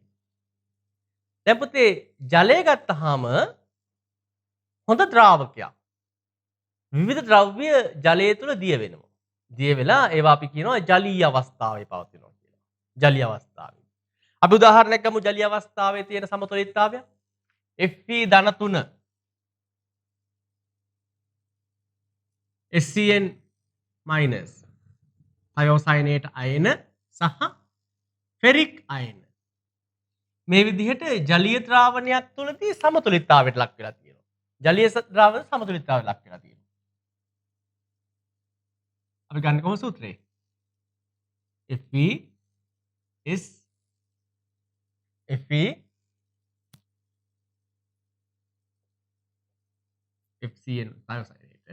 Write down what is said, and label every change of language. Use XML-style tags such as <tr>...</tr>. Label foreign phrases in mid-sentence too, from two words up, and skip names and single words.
<si>දැන් පුතේ ජලය ගත්තාම හොඳ ද්‍රාවකයක්. විවිධ ද්‍රව්‍ය ජලය තුළ දිය වෙනවා. දිය වෙලා ඒවා අපි කියනවා ජලීය අවස්ථාවේ පවතිනවා කියලා. ජලීය අවස්ථාවේ. අපි උදාහරණයක් ගමු ජලීය අවස්ථාවේ තියෙන සමතුලිතතාවය. Fe3 SCN- thiocyanate අයන සහ ෆෙරික් අයන. මේ විදිහට ජලීය ද්‍රාවණයක් තුළදී සමතුලිතතාවයට ලක් වෙලා තියෙනවා. ජලීය ද්‍රාවණ සමතුලිතතාවයට ලක් වෙලා තියෙනවා. අපි ගන්න කොහොම සූත්‍රය?</si> <en>Fe is Fe FCN thiocyanate.</en>